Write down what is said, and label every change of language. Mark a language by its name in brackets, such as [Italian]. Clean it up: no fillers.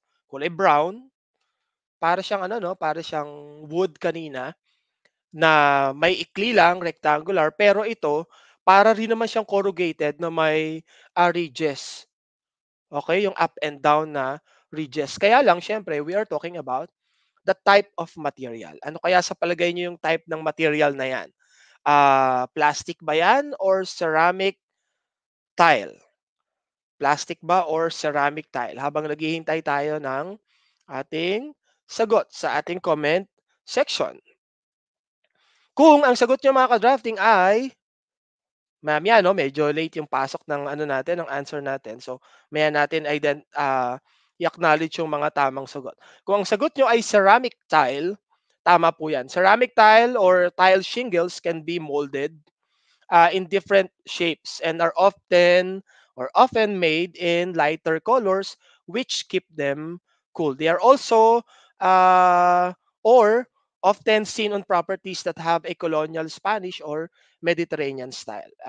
[Filipino] Kulay brown, para siyang ano, no? Para siyang wood kanina na may ikli lang, rectangular, pero ito para rin naman siyang corrugated na may ridges. [English] Okay, yung up and down na ridges. [Filipino] Kaya lang, syempre, [English] we are talking about the type of material. [Filipino] Ano kaya sa palagay niyo yung type ng material na yan? [English] Plastic ba yan or ceramic tile? [Filipino] Plastic ba or ceramic tile? Habang naghihintay tayo ng ating sagot sa ating comment section. Kung ang sagot niyo, mga ka-drafting, ay mamaya, no, medyo late yung pasok ng ano natin, ng answer natin. So, maya natin i-acknowledge yung mga tamang sagot. Kung ang sagot nyo ay ceramic tile, tama po yan. [English] Ceramic tile or tile shingles can be molded in different shapes and are often made in lighter colors which keep them cool. They are also or often seen on properties that have a colonial Spanish or Mediterranean style.